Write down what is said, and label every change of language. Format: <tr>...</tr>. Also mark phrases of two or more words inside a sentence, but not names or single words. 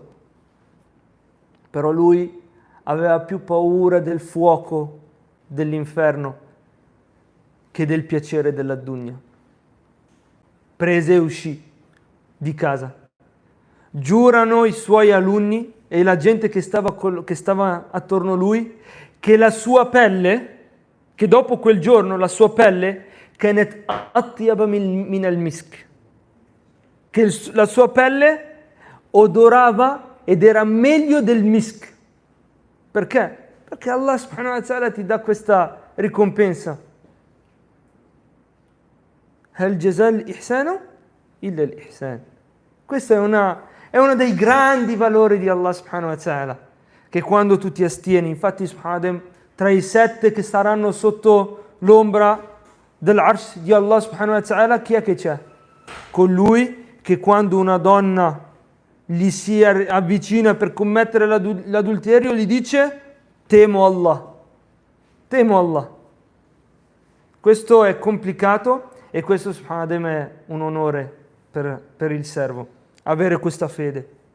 <it>Però lui aveva più paura del fuoco dell'inferno che del piacere della dunya. Prese e uscì di casa. Giurano i suoi alunni e la gente che stava attorno a lui che la sua pelle, che dopo quel giorno la sua pelle</it> <ar>كانت أطيب من المسك,</ar> <it>che la sua pelle odorava ed era meglio del misk. Perché? Perché Allah</it> <ar>سبحانه وتعالى</ar> <it>ti dà questa ricompensa.</it> <ar>هل جزاء الإحسان إلا الإحسان.</ar> <it>Questo è uno dei grandi valori di Allah</it> <ar>سبحانه وتعالى,</ar> <it>che quando tu ti astieni, infatti subhanahu, tra i 7 che saranno sotto l'ombra dell'arsh di Allah</it> <ar>سبحانه وتعالى,</ar> <it>chi è che c'è? Colui che quando una donna gli si avvicina per commettere l'adulterio gli dice: temo Allah. Questo è complicato e questo subhanallah è un onore per il servo, avere questa fede.</it>